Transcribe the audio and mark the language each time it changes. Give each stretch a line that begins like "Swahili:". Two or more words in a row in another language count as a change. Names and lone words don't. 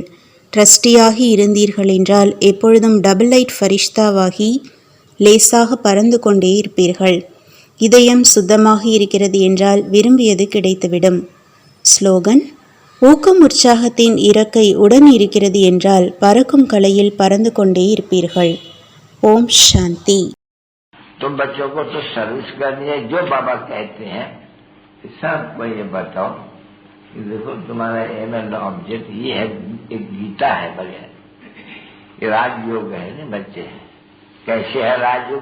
Tamil: ட்ரஸ்டியாகி இருந்தீர்கள் என்றால் எப்பொழுதும்
English: double light
Tamil: ஃபரிஷ்தாவாகி லேசாக பறந்து கொண்டே இருப்பீர்கள். இதயம் சுத்தமாக இருக்கிறது என்றால் விரும்பியது கிடைத்துவிடும். ஸ்லோகன்: ஊக்கம் உற்சாகத்தின் இறக்கை உடன் இருக்கிறது என்றால் பறக்கும் கலையில் பறந்து கொண்டே இருப்பீர்கள்.
Hindi: ओम शांति. तुम बच्चों को तो सर्विस करनी है, जो बाबा कहते हैं सबको ये बताओ कि देखो तुम्हारा
English: aim and object
Hindi: ये है, एक गीता है बढ़िया, ये राजयोग है ना बच्चे। कैसे है राजयोग?